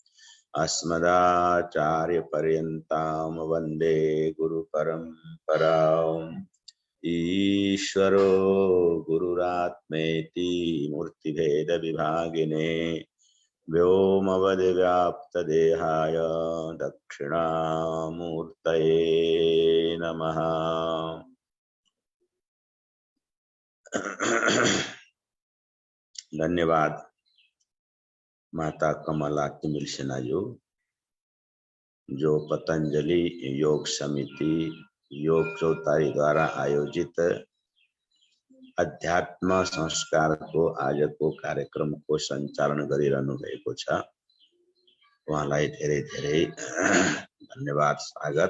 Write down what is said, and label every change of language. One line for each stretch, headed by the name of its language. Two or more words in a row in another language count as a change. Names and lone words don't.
Sanskrit: अस्मदाचार्यपर्यन्तां वन्दे गुरुपरम्पराम् ईश्वरो गुरुरात्मेति मूर्तिभेदविभागिने व्योमवद्व्याप्तदेहाय दक्षिणामूर्तये नमः।
Nepali: धन्यवाद माता कमला तिमिल सिन्हा जो पतंजलि योग समिति योग चौतारी द्वारा आयोजित अध्यात्म संस्कार को आजको कार्यक्रम को संचालन गरिरहनु भएको छ। उहाँलाई धेरै धेरै धन्यवाद स्वागत।